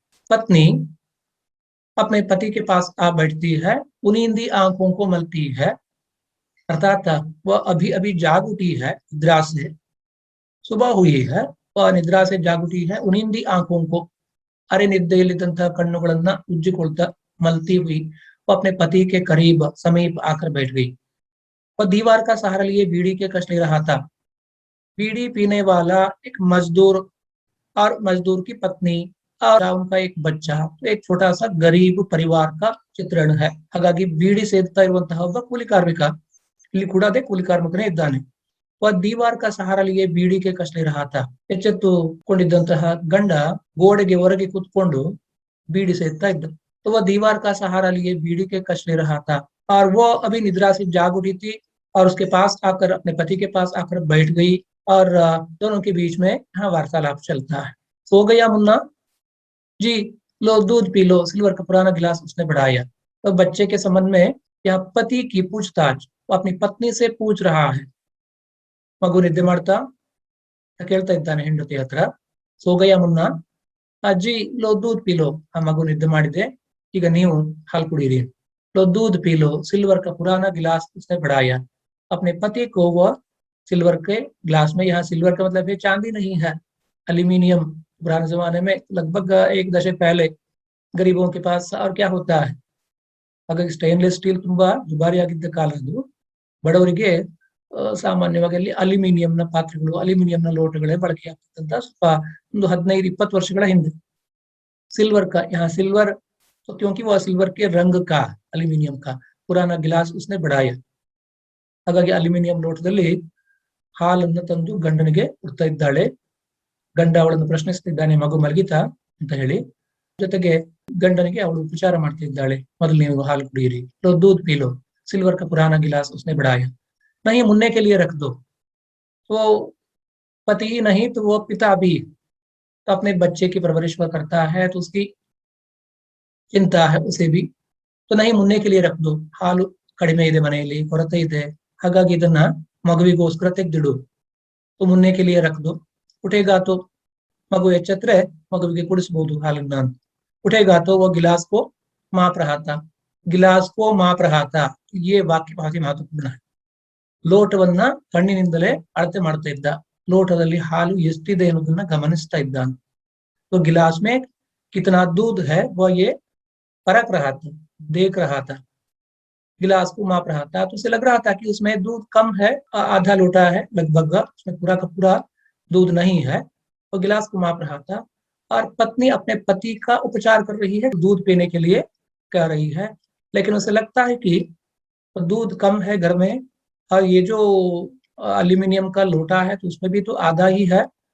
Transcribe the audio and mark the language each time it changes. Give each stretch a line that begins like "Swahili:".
Hindi: पत्नी अपने पति के पास आ बैठती है, उनींदी आंखों को मलती है, अर्थात वह अभी अभी जाग उठी है निद्रा से, सुबह हुई है, वह निद्रा से जाग उठी है, उनींदी आंखों को अरे निद्ರೆಯಲ್ಲಿದ್ದಂತಹ
Kannada: ಕಣ್ಣುಗಳನ್ನ ಉಜ್ಜಿಕೊಳ್ತಾ
Hindi: मलती हुई वो अपने पति के करीब समीप आकर बैठ गई। वह दीवार का सहारा लिए बीड़ी के कश ले रहा था। बीड़ी पीने वाला एक मजदूर और मजदूर की पत्नी और उनका एक बच्चा, एक छोटा सा गरीब परिवार का ಚಿತ್ರಣ है।
Kannada: ಹಾಗಾಗಿ ಬೀಡಿ ಸೇದ್ತಾ ಇರುವಂತಹ ಒಬ್ಬ ಕೂಲಿ ಕಾರ್ಮಿಕ ಇಲ್ಲಿ ಕೂಡ ಅದೇ ಕೂಲಿ ಕಾರ್ಮಿಕನೇ ಇದ್ದಾನೆ।
Hindi: वह दीवार का सहारा लिए बीड़ी के कश ले रहा था।
Kannada: ಎಚ್ಚೆತ್ತುಕೊಂಡಿದ್ದಂತಹ ಗಂಡ ಗೋಡೆಗೆ ಹೊರಗೆ ಕೂತ್ಕೊಂಡು बीड़ी ಸೇದ್ತಾ ಇದ್ದ।
Hindi: तो वह दीवार का सहारा लिए बीड़ी के कश ले रहा था और वो अभी निद्रा से जाग उठी थी और उसके पास आकर अपने पति के पास आकर बैठ गई और दोनों के बीच में हाँ वार्तालाप चलता है। सो गया मुन्ना जी, लो दूध पी लो, सिल्वर का पुराना गिलास उसने बढ़ाया। तो बच्चे के संबंध में यह पति की पूछताछ वो अपनी पत्नी से पूछ रहा है।
Kannada: ಮಗು ನಿದ್ದೆ ಮಾಡ್ತಾ ಕೇಳ್ತಾ ಇದ್ದಾನೆ ಹೆಂಡತಿ ಹತ್ರ,
Hindi: ಸೋಗಯ್ಯ ಮುನ್ನ, ಅಜ್ಜಿ ಲೋ ದೂದ್ ಪೀಲೋ,
Kannada: ಆ ಮಗು ನಿದ್ದೆ ಮಾಡಿದೆ, ಈಗ ನೀವು ಹಾಲು ಕುಡೀರಿ।
Hindi: लो दूध पी लो, सिल्वर का पुराना गिलास उसने बढ़ाया। अपने पति को वह सिल्वर के गिलास में, यहाँ सिल्वर का मतलब है चांदी नहीं है, एल्यूमिनियम। पुराने जमाने में लगभग एक दशक पहले गरीबों के पास और क्या होता है,
Kannada: ಹಾಗಾಗಿ ಸ್ಟೇನ್ಲೆಸ್ ಸ್ಟೀಲ್ ತುಂಬಾ ದುಬಾರಿಯಾಗಿದ್ದ ಕಾಲ ಅದು। ಬಡವರಿಗೆ ಸಾಮಾನ್ಯವಾಗಿ ಅಲ್ಲಿ ಅಲ್ಯೂಮಿನಿಯಂನ ಪಾತ್ರೆಗಳು, ಅಲ್ಯೂಮಿನಿಯಂನ ಲೋಟಗಳೇ ಬಳಕೆ ಆಗ್ತಕ್ಕಂಥ ಸ್ವಲ್ಪ ಒಂದು 15-20 ವರ್ಷಗಳ ಹಿಂದೆ।
Hindi: सिल्वर का, यहाँ सिल्वर तो क्योंकि वह सिल्वर के रंग का ಅಲ್ಯೂಮಿನಿಯಂ का पुराना गिलास उसने बढ़ाया।
Kannada: ಹಾಗಾಗಿ ಅಲ್ಯೂಮಿನಿಯಂ ಲೋಟದಲ್ಲಿ ಹಾಲನ್ನು ತಂದು ಗಂಡನಿಗೆ ಕೊಡ್ತಾ ಇದ್ದಾಳೆ। ಗಂಡ ಅವಳನ್ನು ಪ್ರಶ್ನಿಸ್ತಿದ್ದಾನೆ, ಮಗು ಮಲಗಿತಾ ಅಂತ ಹೇಳಿ। ಜೊತೆಗೆ ಗಂಡನಿಗೆ ಅವಳು ಉಪಚಾರ ಮಾಡ್ತಿದ್ದಾಳೆ, ಮೊದಲು ನೀವು ಹಾಲು ಕುಡಿಯಿರಿ।
Hindi: लो दूध पी लो, सिल्वर का पुराना गिलास उसने बढ़ाया। नहीं मुन्ने के लिए रख दो, तो पति ही नहीं तो वो पिता भी, तो अपने बच्चे की परवरिश वह करता है तो उसकी ಚಿಂತಾ है उसे भी। तो नहीं मुन्ने के लिए रख दो,
Kannada: ಹಾಲು ಕಡಿಮೆ ಇದೆ ಮನೆಯಲ್ಲಿ, ಕೊರತೆ ಇದೆ, ಹಾಗಾಗಿ ಇದನ್ನ ಮಗುವಿಗೋಸ್ಕರ ತೆಗೆದಿಡು।
Hindi: तो मुन्ने के लिए रख दो, उठेगा तो
Kannada: ಮಗು ಎಚ್ಚೆತ್ರೆ ಮಗುವಿಗೆ ಕುಡಿಸಬಹುದು ಹಾಲನ್ನ।
Hindi: उठेगा तो वो गिलास को माप रहा था, गिलास को माप रहा था, ये वाक्ಯ
Kannada: ಭಾಷೆ ಮಹತ್ವಪೂರ್ಣ
Hindi: है।
Kannada: ಲೋಟವನ್ನ ಕಣ್ಣಿನಿಂದಲೇ ಅಳತೆ ಮಾಡ್ತಾ ಇದ್ದ, ಲೋಟದಲ್ಲಿ ಹಾಲು ಎಷ್ಟಿದೆ ಅನ್ನೋದನ್ನ ಗಮನಿಸ್ತಾ ಇದ್ದಾನೆ।
Hindi: तो गिलास में कितना दूध है वह ये परख रहा था, देख रहा था। गिलास को माप रहा था, तो उसे लग रहा था कि उसमें दूध कम है, आधा लोटा है लगभग, उसमें पूरा का पूरा दूध नहीं है। वो गिलास को माप रहा था और पत्नी अपने पति का उपचार कर रही है, दूध पीने के लिए कह रही है, लेकिन उसे लगता है कि दूध कम है घर में और ये जो एल्यूमिनियम का लोटा है तो उसमें भी तो आधा ही है।